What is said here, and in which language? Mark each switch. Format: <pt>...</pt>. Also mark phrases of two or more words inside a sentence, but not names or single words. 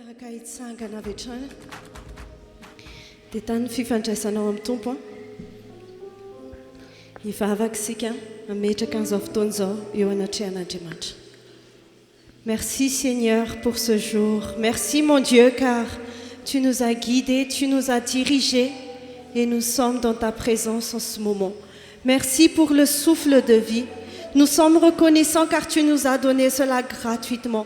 <mg>hitsangana avy hatrany dia tany fifandraisanao amin'ny tompo hivavaka isika ametraka an'izao fotoana izao eo anatrehan'Andriamanitra.</mg> <fr>Merci Seigneur pour ce jour. Merci mon Dieu car tu nous as guidés, tu nous as dirigés et nous sommes dans ta présence en ce moment. Merci pour le souffle de vie. Nous sommes reconnaissants car tu nous as donné cela gratuitement.</fr>